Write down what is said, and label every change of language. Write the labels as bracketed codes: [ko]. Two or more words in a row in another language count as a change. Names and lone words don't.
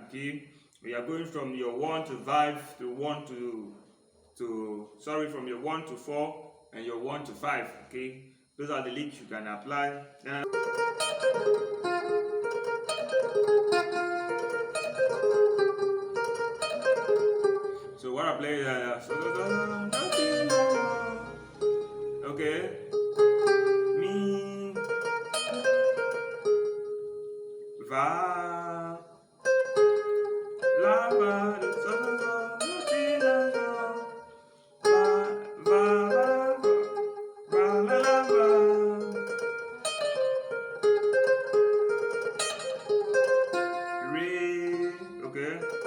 [en] Okay, when you are going from your 1 to 5 to 1 to from your 1 to 4 and your 1 to 5. Okay, those are the licks you can apply. So what I play okay, mi, va, la, va, do, do, ti, la, do, va, va, la, la, va, re, okay.